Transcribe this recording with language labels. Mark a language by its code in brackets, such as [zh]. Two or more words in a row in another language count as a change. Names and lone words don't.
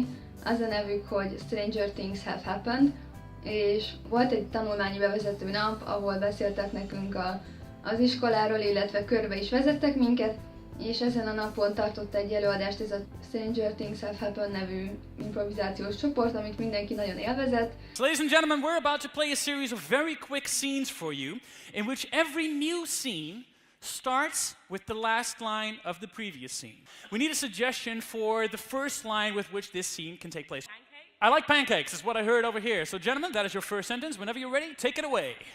[hu] Az a nevük, hogy Stranger Things Have Happened, és volt egy tanulmányi bevezető nap, ahol beszéltek nekünk az iskoláról, illetve körbe is vezettek minket, és ezen a napon tartott egy előadást ez a Stranger Things Have Happened nevű improvizációs csoport, amit mindenki nagyon élvezett. [en] So, ladies and gentlemen, we're about to play a series of very quick scenes for you, in which every new scene starts with the last line of the previous scene. We need a suggestion for the first line with which this scene can take place. Pancakes? I like pancakes, is what I heard over here. So, gentlemen, that is your first sentence. Whenever you're ready, take it away.